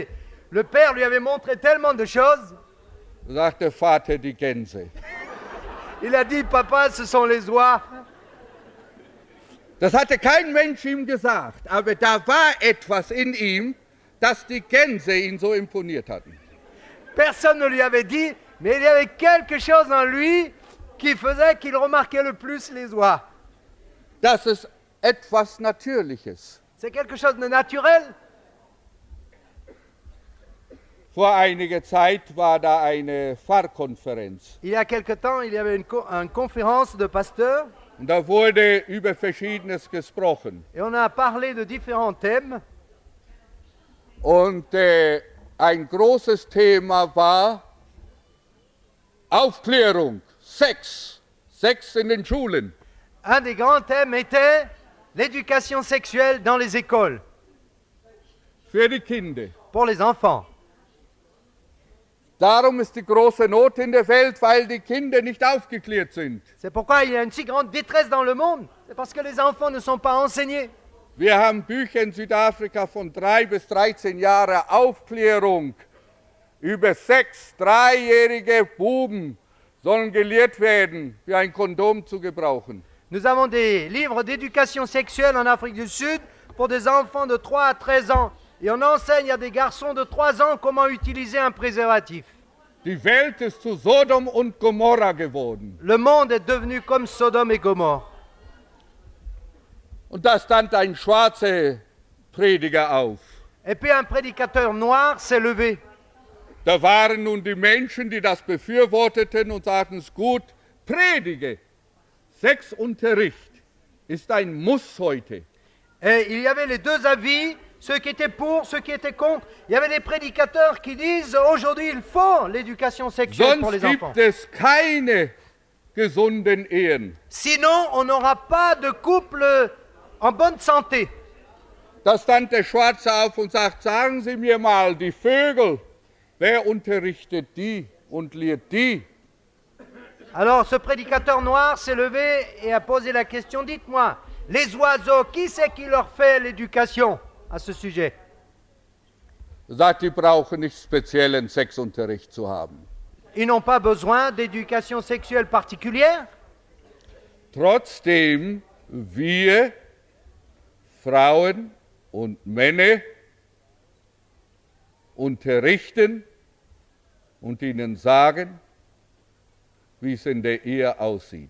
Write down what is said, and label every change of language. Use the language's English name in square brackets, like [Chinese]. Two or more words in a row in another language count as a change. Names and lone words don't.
[French] Le père lui avait montré tellement de choses. [German] Sagt der Vater, die Gänse. [French] Il a dit, papa, ce sont les oies. [German] Das hatte kein Mensch ihm gesagt, aber da war etwas in ihm, dass die Gänse ihn so imponiert hatten. [French] Personne ne lui avait dit, mais il y avait quelque chose en lui qui faisait qu'il remarquait le plus les oies. [German] Das ist etwas Natürliches. [French] C'est quelque chose de naturel. [German] Vor einiger Zeit war da eine Pfarrkonferenz. [French] Il y a quelque temps, il y avait une conférence de pasteurs [German] Und da wurde über Verschiedenes gesprochen. [French] et on a parlé de différents thèmes. [German] Und ein großes Thema war Aufklärung, Sex in den Schulen. [French] Un des grands thèmes était l'éducation sexuelle dans les écoles, [German] Für die Kinder. [French] pour les enfants. [German] Darum ist die große Not in der Welt, weil die Kinder nicht aufgeklärt sind. [French] C'est pourquoi il y a une si grande détresse dans le monde. C'est parce que les enfants ne sont pas enseignés. [German] Wir haben Bücher in Südafrika von 3 bis 13 Jahren Aufklärung über Sex. 3-jährige Buben sollen gelehrt werden, wie ein Kondom zu gebrauchen. [French] Nous avons des livres d'éducation sexuelle en Afrique du Sud pour des enfants de 3 à 13 ans. Et on enseigne à des garçons de 3 ans comment utiliser un préservatif. [German] Die Welt ist zu Sodom und Gomorra geworden. [French] Le monde est devenu comme Sodome et Gomorre. [German] Und da stand ein schwarzer Prediger auf. [French] Et puis un prédicateur noir s'est levé. [German] Da waren nun die Menschen, die das befürworteten und sagten, es gut, predige. Sexunterricht ist ein Muss heute. [French] Et il y avait les deux avis, ceux qui étaient pour, ceux qui étaient contre. Il y avait des prédicateurs qui disent aujourd'hui il faut l'éducation sexuelle pour [German] Sonst [French] les enfants. [German] gibt es keine gesunden Ehen. [French] Sinon, on n'aura pas de couple en bonne santé. [German] Da stand der Schwarze auf und sagt, sagen Sie mir mal, die Vögel, wer unterrichtet die und lehrt die? [French] Alors ce prédicateur noir s'est levé et a posé la question, dites-moi, les oiseaux, qui c'est qui leur fait l'éducation à ce sujet? [German] Er sagt, die brauchen nicht speziellen Sexunterricht zu haben. [French] Ils n'ont pas besoin d'éducation sexuelle particulière. [German] Trotzdem wir Frauen und Männer unterrichten und ihnen sagen, wie es in der Ehe aussieht.